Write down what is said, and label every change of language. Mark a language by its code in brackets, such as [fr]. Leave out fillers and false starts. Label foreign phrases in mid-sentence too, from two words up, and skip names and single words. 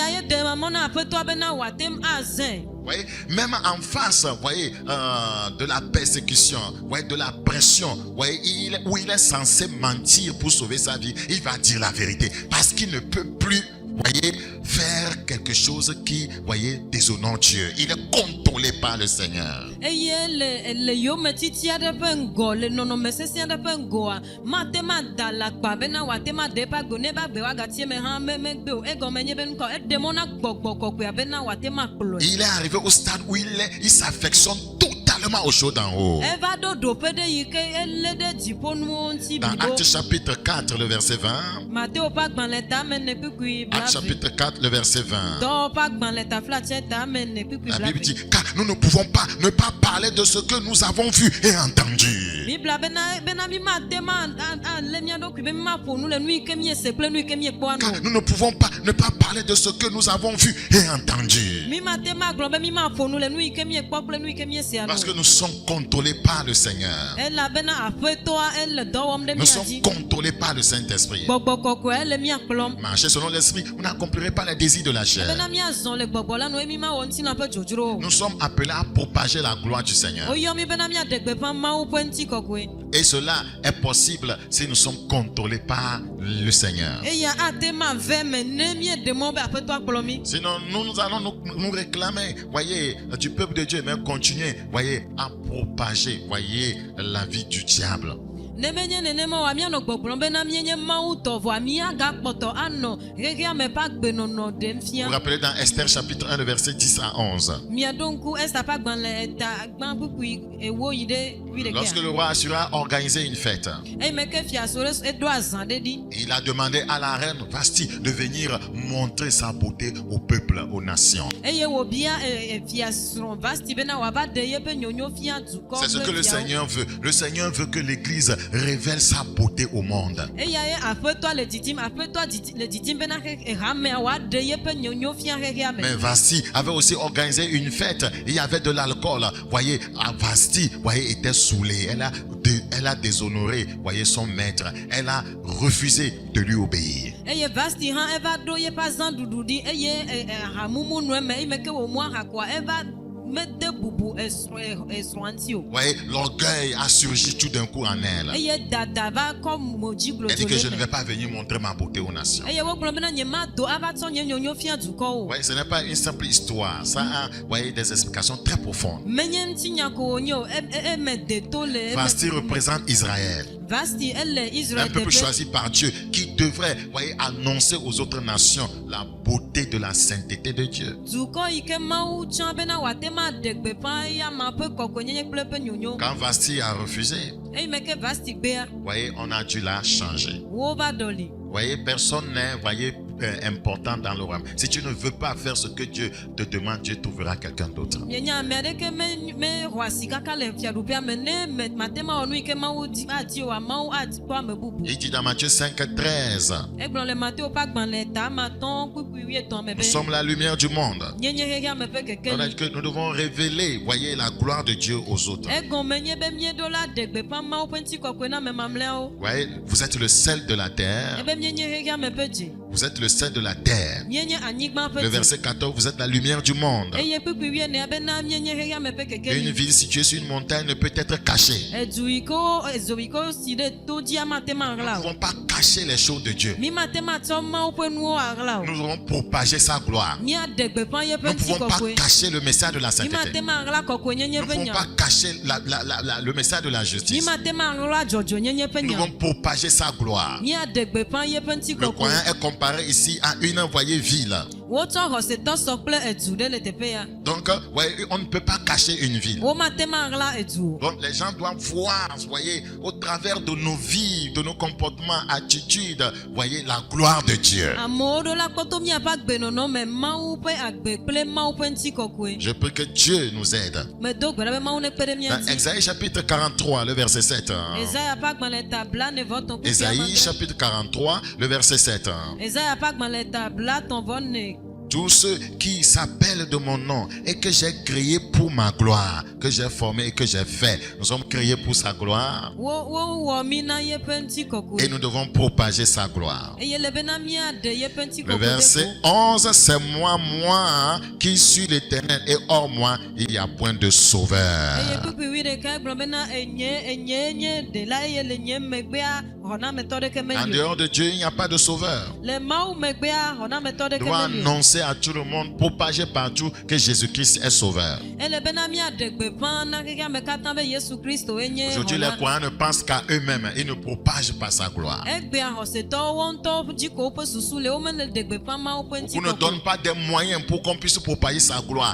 [fr] Voyez, même en face, voyez, de la persécution, voyez, de la pression, voyez, où il est censé mentir pour sauver sa vie, il va dire la vérité parce qu'il ne peut plus voyez, faire quelque chose qui, voyez, déshonore Dieu. Il est contrôlé par le Seigneur. [ee] eye le yome titi aɖe ƒe ŋgɔ le nɔnɔme sesẽ aɖe ƒe ŋgɔa mate ma da lakpa bena wate ma de eƒe agbe ne ebe agbe woagatie me hã megbe o egɔme nye be ŋkɔ eɖe mɔ na gbɔgbɔ kɔkɔea bena wate ma kplɔe. [fr] Il est arrivé au stade où il s'affectionne totalement aux choses d'en haut. [ee] eva ɖo ɖoƒe ɖe yi ke elé ɖe dziƒonuwo ŋuti [fr] Dans [ee] blibo. [fr] Actes chapitre 4, le verset 20. [ee] Mateo ƒe agbalẽ tame ne kpikpui [fr] Actes [ee] blaeve. [fr] chapitre 4, le verset 20. [ee] Dɔwɔ ƒe agbalẽ taflatse tame ne kpikpui [fr] La Bible [ee] blaeve. [fr] dit, car nous ne pouvons pas ne pas parler de ce que nous avons vu et entendu. [ee] Mibla bena mi mate ma alé mía ɖokui be mi ma ƒo nu le nu yi ke miese kple nu yi ke miekpɔa [fr] Car [ee] nu. [fr] nous ne pouvons pas ne pas parler de ce que nous avons vu et entendu. [ee] Mi mate ma gblɔ be mi ma ƒo nu le nu yi ke miekpɔ kple nu yi ke miesea [fr] Parce que [ee] nu. [fr] nous sommes contrôlés par le Seigneur. [ee] Elabena aƒetɔa ele dɔ wɔm ɖe [fr] Nous [ee] mía [fr] sommes [ee] dzi. [fr] contrôlés par le Saint-Esprit. [ee] Gbɔgbɔ kɔkɔe ele mía kplɔm. [fr] Marcher selon l'Esprit, vous n'accomplirez pas les désirs de la chair. [ee] Bena miazɔ le gbɔgbɔ la nu emi ma wɔ ŋutilã ƒe dzodzro o. [fr] Nous sommes appelés à propager la gloire du Seigneur. [ee] Woyɔ mi bena miaɖe gbeƒã Mawu ƒe ŋutikɔkɔe. [fr] Et cela est possible si nous sommes contrôlés par le Seigneur. [ee] Eya ate ma ve me ne mieɖe mɔ be aƒetɔa kplɔ mi. [fr] Sinon, nous allons nous réclamer, voyez, du peuple de Dieu, mais continuer, voyez, à propager, voyez, la vie du diable. [ee] Ne menye nenema wa mianɔ gbɔgblɔm bena mienye Mawu tɔ vɔa miagakpɔtɔ anɔ xexea me ƒe agbenɔnɔ ɖem [fr] Vous [ee] fia. [fr] vous rappelez dans Esther chapitre 1, le verset 10 à 11. [ee] Miaɖo ŋku Esta ƒe agbalẽ eta gbã kpukpui ewo yi ɖe [fr] Lorsque [ee] 11. [fr] le roi Assura a organisé une fête, [ee] Eyi me ke fia Sores eɖo azã ɖe ɖi. [fr] il a demandé à la reine Vasti de venir montrer sa beauté au peuple, aux nations. [ee] Eye wòbia fiasrɔ̃ Vasti bena wòava ɖe yeƒe nyonyo fia dukɔ [fr] C'est ce que [ee] kple [fr] le [ee] fiawo. [fr] Seigneur veut. Le Seigneur veut que l'Église révèle sa beauté au monde. [ee] Eya ye aƒetɔa le didim le didim bena hamea wòaɖe yeƒe nyonyo fia xexea me. [fr] Mais Vasti avait aussi organisé une fête. Il y avait de l'alcool. Voyez, Vasti, voyez, était saoulée. Elle a déshonoré, voyez, son maître. Elle a refusé de lui obéir. [ee] Eye Vasti hã eva ɖo yeƒe azãɖuɖu ɖi eye hamumu nue me eyi me ke wòmu ahakoa eva mede bubu esrɔ̃a ŋuti o. [fr] Voyez, l'orgueil a surgi tout d'un coup en elle. [ee] Eye dada va kɔ mo dzi [fr] Elle dit que je ne [ee] glodzo [fr] vais [ee] le [fr] pas venir montrer ma beauté aux nations. [ee] me. Eye wogblɔ bena nye ma do ava tsɔ nye nyonyo fia dukɔwo. [fr] Voyez, ce n'est pas une simple histoire. Ça a, voyez, des explications très profondes. [ee] Menye ŋutinya ko wònye o eme de to le. [fr] Vasti représente Israël. [ee] Vasti ele [fr] Un [ee] Israel [fr] peuple [ee] teƒe. [fr] choisi par Dieu qui devrait, voyez, annoncer aux autres nations la beauté de la sainteté de Dieu. [ee] Dukɔ yi ke Mawu tsã bena wòate ma ɖe gbeƒã eya ma ƒe kɔkɔenyenye kple eƒe nyonyo. [fr] Quand Vasti a refusé, [ee] Eyi me ke Vasti gbea [fr] voyez, on a dû la changer. [ee] wova ɖɔli. [fr] Voyez, personne n'est, voyez, important dans le royaume. Si tu ne veux pas faire ce que Dieu te demande, Dieu trouvera quelqu'un d'autre. [ee] Mienya ame aɖeke mexɔ asi kaka le fiaɖuƒea me ne mate ma wɔ nu yi ke Mawu adi oa Mawu akpɔ ame bubu. [fr] Il dit dans Matthieu 5, 13, [ee] Egblɔ le Mateo ƒe agbalẽ tamatɔ̃ kpukpui 8 me [fr] nous [ee] be [fr] sommes la lumière du monde. [ee] nyenye xexea me ƒe [fr] On a [ee] kekeli. [fr] dit que nous devons révéler, voyez, la gloire de Dieu aux autres. [ee] Egɔme nye be mieɖo la ɖe gbeƒã Mawu ƒe ŋutikɔkɔe na ame mamlɛawo. [fr] Voyez, vous êtes le sel de la terre. [ee] Ebe mienye xexea me ƒe dze. [fr] Vous êtes le sel de la terre. [ee] Mienye anyigba [fr] Le [ee] ƒe dze. [fr] verset 14, vous êtes la lumière du monde. [ee] Eye kpukpui 14 bena mienye xexea me ƒe [fr] Une [ee] kekeli. [fr] ville située sur une montagne ne peut être cachée. [ee] Edu yi ke ezo yi ke wosi ɖe to dzi amate ma [fr] Nous ne [ee] ɣla o. [fr] pouvons pas cacher les choses de Dieu. [ee] Mi mate ma tsɔ Mawu ƒe nuwo aɣla o. [fr] Nous devons propager sa gloire. [ee] Miaɖe gbeƒã yeƒe [fr] Nous ne pouvons pas [ee] ŋutikɔkɔe. [fr] cacher le message de la [ee] Mi [fr] sainteté. [ee] mate ma ɣla kɔkɔenyenye [fr] Nous ne [ee] ƒe [fr] pouvons [ee] nya. [fr] pas cacher le message de la [ee] Mi [fr] justice. [ee] mate ma ɣla dzɔdzɔnyenye ƒe [fr] Nous [ee] nya. [fr] devons propager sa gloire. [ee] Miaɖe gbeƒã yeƒe [fr] Le [ee] ŋutikɔkɔe. [fr] croyant est comparé ici à une envoyée ville. [ee] Wotsɔ xɔsetɔ sɔ kple edu ɖe le teƒe ya. [fr] Donc, voyez, on ne peut pas cacher une ville. [ee] Womate ma ɣla edu o. [fr] Donc, les gens doivent voir, voyez, au travers de nos vies, de nos comportements, attitudes, voyez, la gloire de Dieu. [ee] Amewo ɖo la kpɔtɔ miaƒe agbenɔnɔ me Mawu ƒe agbe kple Mawu ƒe ŋutikɔkɔe. [fr] Je prie que Dieu nous aide. [ee] Medo gbe ɖa be Mawu nekpe ɖe mia [fr] Dans [ee] ŋuti. [fr] Esaïe chapitre 43, le verset 7. [ee] Ezaya ƒe agbalẽ ta 49 kpukpui [fr] Esaïe [ee] amagbe. [fr] chapitre 43, le verset 7. [ee] Ezaya ƒe agbalẽ ta 54. [fr] Tous ceux qui s'appellent de mon nom et que j'ai créé pour ma gloire, que j'ai formé et que j'ai fait. Nous sommes créés pour sa gloire [ee] Wowɔ mi na yeƒe [fr] et [ee] ŋutikɔkɔe. [fr] nous devons propager sa gloire. [ee] Eye le bena miaɖe yeƒe [fr] Le [ee] ŋutikɔkɔe [fr] verset [ee] ɖe go. [fr] 11, c'est moi qui suis l'Éternel et hors moi, il n'y a point de [ee] Eye [fr] sauveur. [ee] kpukpui 11 egblɔ bena enye nye ɖela eye le nye megbea [fr] En dehors de Dieu, il n'y a pas de sauveur. On doit annoncer à tout le monde, propager partout que Jésus-Christ est sauveur. Aujourd'hui, les croyants ne pensent qu'à eux-mêmes. Ils ne propagent pas sa gloire. Beaucoup ne donnent pas des moyens pour qu'on puisse propager sa gloire.